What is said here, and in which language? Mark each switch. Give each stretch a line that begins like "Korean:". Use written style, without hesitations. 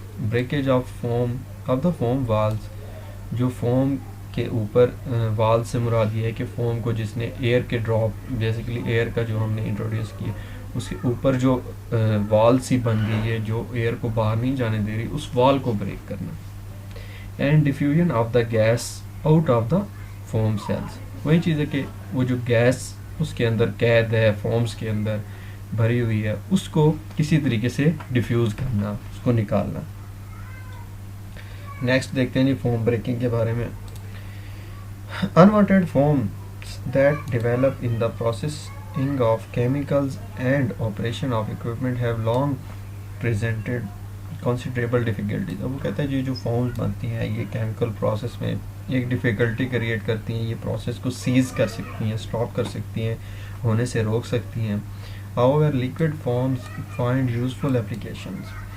English: Breakage of the foam walls.
Urdu: جو foam کے اوپر وال سے مراد یہ ہے کہ فوم کو جس نے ایئر کے ڈراپ, بیسیکلی ایئر کا جو ہم نے انٹروڈیوس کیا اس کے اوپر جو وال سی بن گئی ہے جو ایئر کو باہر نہیں جانے دے رہی, اس وال کو بریک کرنا.
English: And diffusion of the gas out of the foam cells.
Urdu: وہی چیز ہے کہ وہ جو گیس اس کے اندر قید ہے, فومز کے اندر بھری ہوئی ہے, اس کو کسی طریقے سے ڈیفیوز کرنا, اس کو نکالنا. نیکسٹ دیکھتے ہیں جی فوم بریکنگ کے بارے میں.
English: Unwanted foams that develop in the processing of chemicals and operation of equipment have long presented considerable difficulties.
Urdu: اب وہ کہتا ہے جو فارمز بنتی ہیں یہ کیمیکل پروسیس میں ایک ڈیفیکلٹی کریٹ کرتی ہیں, یہ پروسیس کو سیز کر سکتی ہیں, اسٹاپ کر سکتی ہیں, ہونے سے روک سکتی ہیں.
English: However, liquid forms find useful applications.